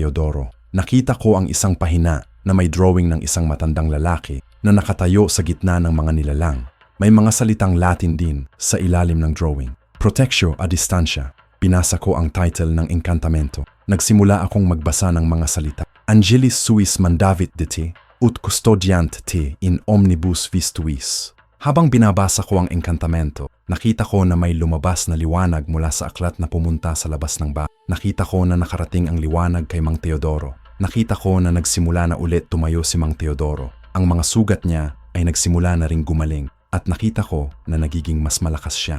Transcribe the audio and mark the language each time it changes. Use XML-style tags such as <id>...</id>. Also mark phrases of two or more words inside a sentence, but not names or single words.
<tl>Nakita ko ang isang pahina na may drawing ng isang matandang lalaki na nakatayo sa gitna ng mga nilalang. May mga salitang Latin din sa ilalim ng drawing.</tl> <la>Protectio a distancia.</la> <tl>Binasa ko ang title ng Encantamento. Nagsimula akong magbasa ng mga salita.</tl> <la>Angelis suis mandavit de te, ut custodiant te in omnibus vis tuis.</la> <tl>Habang binabasa ko ang Encantamento, nakita ko na may lumabas na liwanag mula sa aklat na pumunta sa labas ng bahay. Nakita ko na nakarating ang liwanag kay Mang Teodoro. Nakita ko na nagsimula na ulit tumayo si Mang Teodoro. Ang mga sugat niya ay nagsimula na ring gumaling at nakita ko na nagiging mas malakas siya.</tl>